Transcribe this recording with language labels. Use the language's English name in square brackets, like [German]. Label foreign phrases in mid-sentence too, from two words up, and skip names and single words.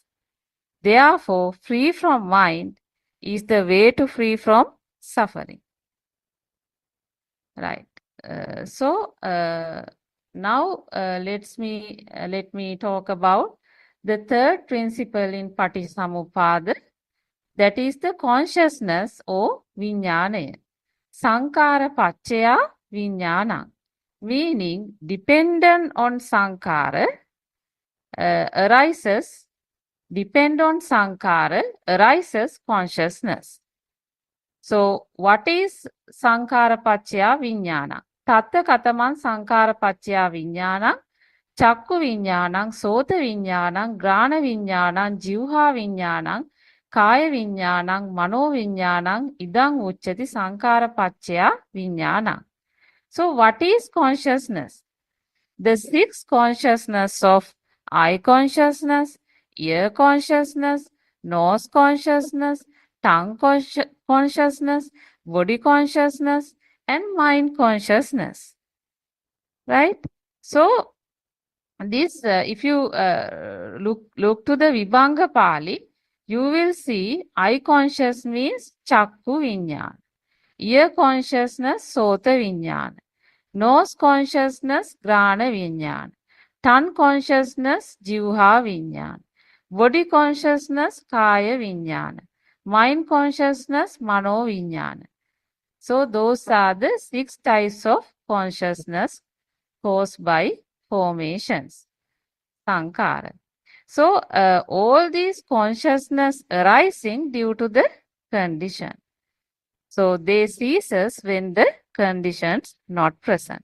[English] Therefore, free from mind is the way to free from suffering. Right. Now let me talk about the third principle in Paticamuppada, that is the consciousness or vijnana. [Pali] Sankara paccaya vijnana, [English] meaning dependent on sankara arises consciousness. So what is [Pali] sankara paccaya vijnana? Tatta kataman sankara paccaya vijnana, chakku vijnanam, sota vijnanam, grana vijnanam, jivha vijnanam, kaya vijnanam, mano vijnanam, idang uchati sankara paccaya vijnana. [English] So what is consciousness? The six consciousness of eye consciousness, ear consciousness, nose consciousness, tongue consciousness, body consciousness, and mind consciousness. Right? So this, if you look to the Vibhanga Pali, you will see eye conscious means [Pali] chakku vinyana, [English] ear consciousness [Pali] sota vinyana, [English] nose consciousness [Pali] grana vinyana, [English] tongue consciousness [Pali] jivha vinyana, [English] body consciousness [Pali] kaya vinyana, [English] mind consciousness [Pali] mano vinyana. [English] So those are the 6 types of consciousness caused by formations, sankara. So all these consciousness arising due to the condition. So they ceases when the conditions not present.